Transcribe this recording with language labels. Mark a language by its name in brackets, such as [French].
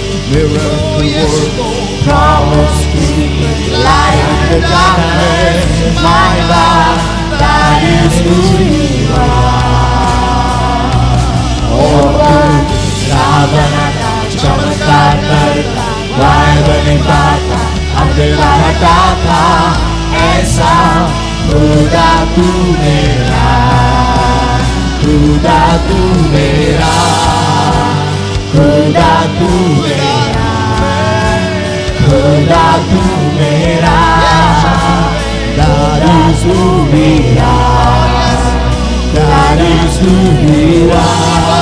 [English] Miracle work, promise keeping, light in the darkness, my God, that is who you are. [Hindi] Oh, रावणाचा चमत्कार करता, वायदा निभाता, अंधेरा हटाता, ऐसा खुदा तू मेरा, खुदा तू मेरा, खुदा तू मेरा, खुदा तू मेरा। [English] That is who we are, that is who we are।